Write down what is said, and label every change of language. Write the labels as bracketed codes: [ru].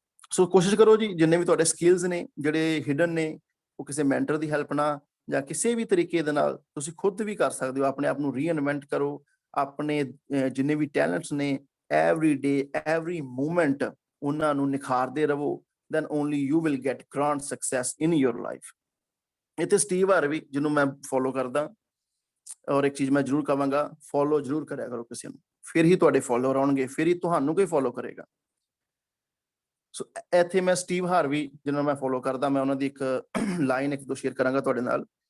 [pa] ਸੋ ਕੋਸ਼ਿਸ਼ ਕਰੋ ਜੀ, ਜਿੰਨੇ ਵੀ ਤੁਹਾਡੇ ਸਕਿੱਲਸ ਨੇ ਜਿਹੜੇ ਹਿਡਨ ਨੇ, ਉਹ ਕਿਸੇ ਮੈਂਟਰ ਦੀ ਹੈਲਪ ਨਾਲ ਜਾਂ ਕਿਸੇ ਵੀ ਤਰੀਕੇ ਦੇ ਨਾਲ ਤੁਸੀਂ ਖੁਦ ਵੀ ਕਰ ਸਕਦੇ ਹੋ। ਆਪਣੇ ਆਪ ਨੂੰ ਰੀਇਨਵੈਂਟ ਕਰੋ, ਆਪਣੇ ਜਿੰਨੇ ਵੀ ਟੈਲੈਂਟਸ ਨੇ, [en] every day every moment [pa] ਉਹਨਾਂ ਨੂੰ ਨਿਖਾਰਦੇ ਰਹੋ। [en] then only you will get grand success in your life। [pa] ਇੱਥੇ ਸਟੀਵ ਹਾਰਵੀ ਜਿਹਨੂੰ ਮੈਂ ਫੋਲੋ ਕਰਦਾ, ਔਰ ਇੱਕ ਚੀਜ਼ ਮੈਂ ਜ਼ਰੂਰ ਕਹਾਂਗਾ, ਫੋਲੋ ਜ਼ਰੂਰ ਕਰਿਆ ਕਰੋ ਕਿਸੇ ਨੂੰ, ਫਿਰ ਹੀ ਤੁਹਾਡੇ ਫੋਲੋਅਰ ਆਉਣਗੇ, ਫਿਰ ਹੀ ਤੁਹਾਨੂੰ ਕੋਈ ਫੋਲੋ ਕਰੇਗਾ। ਸੋ ਇੱਥੇ ਮੈਂ ਸਟੀਵ ਹਾਰਵੀ ਜਿਹਨੂੰ ਮੈਂ ਫੋਲੋ ਕਰਦਾ, ਮੈਂ ਉਹਨਾਂ ਦੀ ਇੱਕ ਲਾਈਨ ਇੱਕ ਦੋ ਸ਼ੇਅਰ ਕਰਾਂਗਾ ਤੁਹਾਡੇ ਨਾਲ।